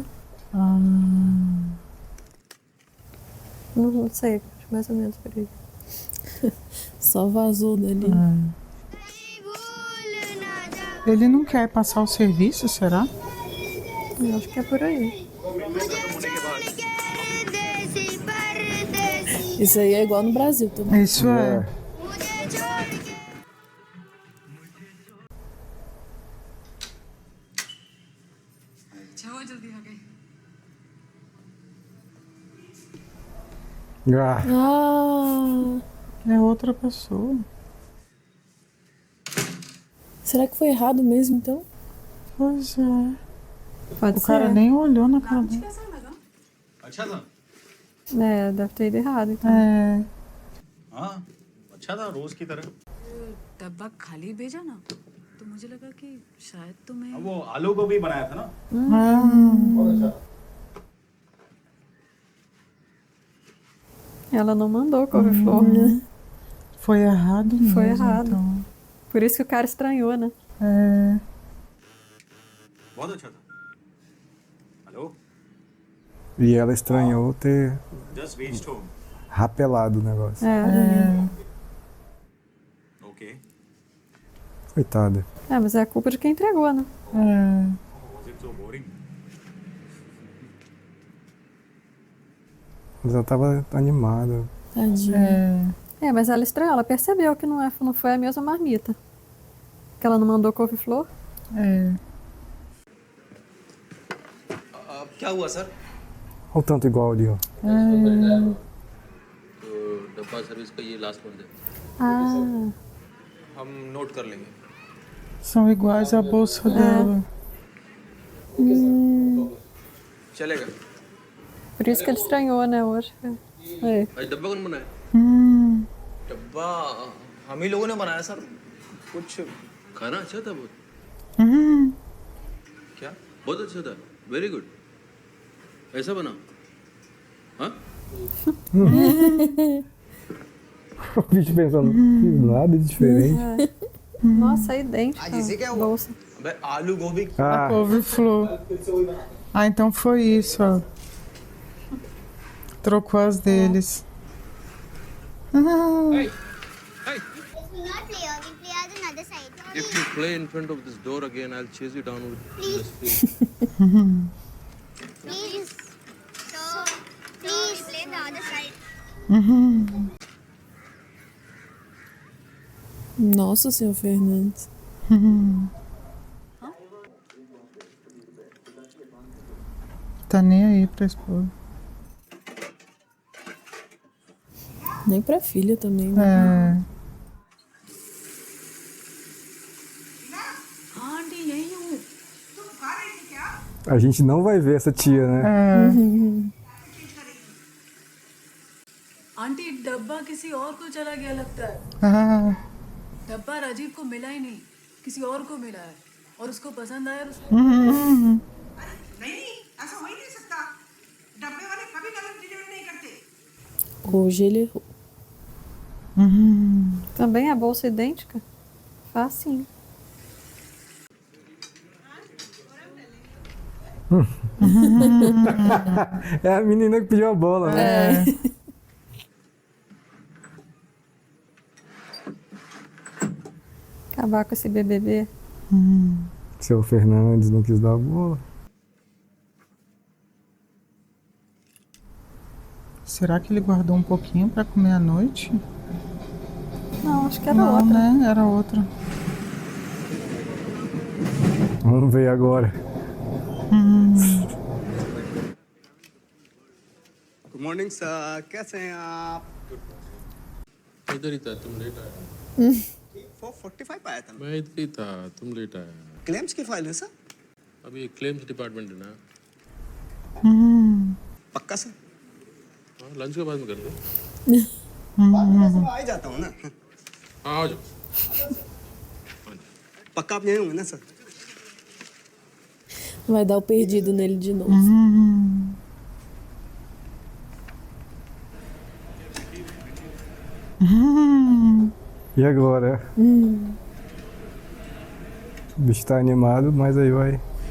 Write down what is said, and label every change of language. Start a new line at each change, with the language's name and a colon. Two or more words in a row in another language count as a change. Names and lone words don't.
Portuguese: Ah, Não sei, acho mais ou menos por aí. Só vazou dali. ele não quer passar o serviço, será? Eu acho que é por aí.
Hindi: मुझे अच्छा होने के बाद
Portuguese: Isso aí é igual no Brasil também. Isso é. Ah, Ah, É outra pessoa. será que foi errado mesmo então? Pois é. Pode O cara ser. nem olhou na cara dele.
Hindi: अच्छा था
Portuguese: É, deve ter ido errado, então. É.
Hindi: हाँ अच्छा था रोज की तरह डब्बा खाली भेजा ना तो मुझे लगा कि शायद तुम्हें वो आलू गोभी बनाया था ना
Portuguese: Ela não mandou couve-flor. Foi errado mesmo. Foi errado. Então. Por isso que o cara estranhou, né? É.
Hindi: बहुत अच्छा था हेलो
Portuguese: e ela estranhou ter
English: just reached home
Portuguese: rapelado o negócio.
Hindi: ओके
Portuguese: Coitada. É, mas é a culpa de quem entregou, né? É.
English: was it so boring
Portuguese: Mas ela tava animada. Tadinha. É, mas ela estranhou, ela percebeu que não foi a mesma marmita. Que ela não mandou couve-flor. É.
Hindi: क्या हुआ सर?
Portuguese: Olha o tanto igual ali, ó.
Hindi: तो डब्बा सर्विस का ये लास्ट बंद है
Portuguese: Ah,
Hindi: हम नोट कर लेंगे
Portuguese: São iguais à bolsa dela.
Hindi: चलेगा
Portuguese: por isso que ele estranhou, né, hoje. É.
Hindi: भाई डब्बा कौन बनाया डब्बा हम ही लोगों ने बनाया सर कुछ खाना अच्छा था बहुत क्या बहुत अच्छा था
English: very good
Hindi: ऐसा बना हाँ
Portuguese: O bicho pensando, "Fiz nada de diferente. Nossa, é idêntico.
Hindi: आज इसे क्या
Portuguese: a
Hindi: हुआ
Portuguese: bolsa.
Hindi: अबे आलू गोभी
Portuguese: Ah, Couve-flor. Ah, então foi isso, ó. Trocou as deles.
English: if you play in front of this door again I'll chase you down with this free Please. So, please play the other side.
Portuguese: Nossa, senhor Fernandes. Tá nem aí pra esposa. Nem pra filha também, né? É.
Hindi: हाँ आंटी यही हूँ
Portuguese: a gente não vai ver essa tia, né?
Hindi: आंटी डब्बा किसी और को चला गया लगता है Ah, डब्बा राजीव को मिला ही नहीं किसी और को मिला है और उसको पसंद आया और नहीं ऐसा हो ही नहीं सकता डब्बे वाले कभी गलत डिलीवरी नहीं करते
Portuguese: Hoje ele errou. Também a bolsa idêntica? Facinho. É a menina que pediu a bola, né? Acabar com esse BBB. Seu Fernandes não quis dar a bola. será que ele guardou um pouquinho pra comer à noite? Não, acho que era Não, outra. né? Era outra. Vamos ver agora.
English: good morning
Hindi: सर कैसे हैं आप इधर ही था तुम लेट आए 4:45 आया था मैं इधर ही था तुम लेट आए क्लेम्स की फाइल है सर अभी
English: claims department
Hindi: है ना पक्का सर हाँ लंच के बाद में कर दो मैं आ ही जाता हूँ ना हाँ आ जाओ पक्का आप यहीं होंगे ना सर
Portuguese: Vai dar o perdido nele de novo. E agora? O bicho tá animado, mas aí vai.